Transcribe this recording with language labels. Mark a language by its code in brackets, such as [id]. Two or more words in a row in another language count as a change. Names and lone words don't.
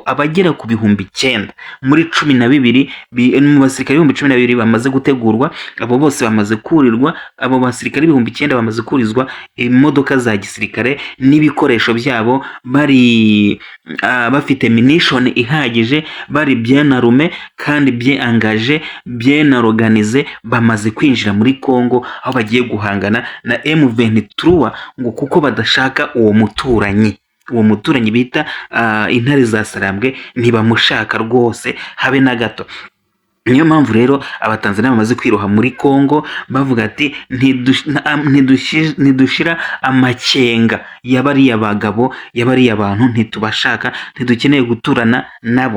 [rw] Abagera ku 9,000 muri 12 mu basirikare 12,000 bamaze gutegurwa, abo bose bamaze kurirwa. Abo basirikare 9,000 bamaze kurizwa imodoka za gisirikare n'ibikoresho byabo, bari bafite munition ihagije, bari [fr] bien armé [rw] kandi [fr] bien engagé, bien organisé. [rw] Bamaze kwinjira muri Kongo aho bagiye guhangana na M23, ngo kuko badashaka uwo muturanyi bita intare za Sarambwe, ntibamushaka rwose habe na gato. Niyo mpamvu rero Abatanzania bamaze kwiroha muri Kongo, bavuga ati ntidushira amakenga y'abariya bagabo, y'abariya bantu, ntitubashaka, ntidukeneye guturana nabo.